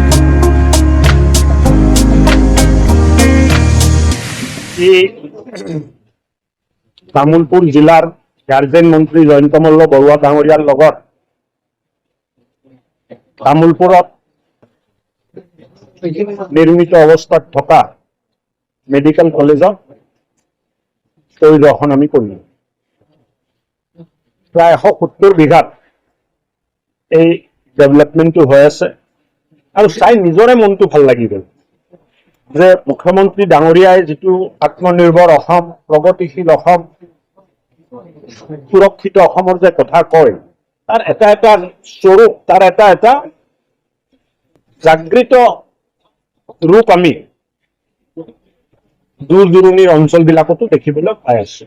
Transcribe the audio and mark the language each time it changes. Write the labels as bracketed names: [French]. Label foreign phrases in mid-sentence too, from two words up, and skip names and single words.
[Assamese] তামুলপুৰ জিলাৰ গাৰ্জেন মন্ত্ৰী জয়ন্ত মল্ল বৰুৱা ডাঙৰীয়াৰ লগত তামুলপুৰত নিৰ্মিত অৱস্থাত থকা মেডিকেল কলেজত পৰিদৰ্শন আমি কৰিলোঁ। প্ৰায় 170 বিঘাত এই डेभलपमेंटটো হৈ আছে আৰু চাই নিজৰে মনটো ভাল লাগি গ'ল যে মুখ্যমন্ত্ৰী ডাঙৰীয়াই যেটো আত্মনিৰ্ভৰ অসম, প্ৰগতিশীল অসম, সুৰক্ষিত অসমৰ যে কথা কয় তাৰ এটা এটা স্বৰূপ, তাৰ এটা এটা জাগৃত ৰূপ আমি দূৰ দূৰণিৰ অঞ্চলবিলাকতো দেখিবলৈ পাই আছো।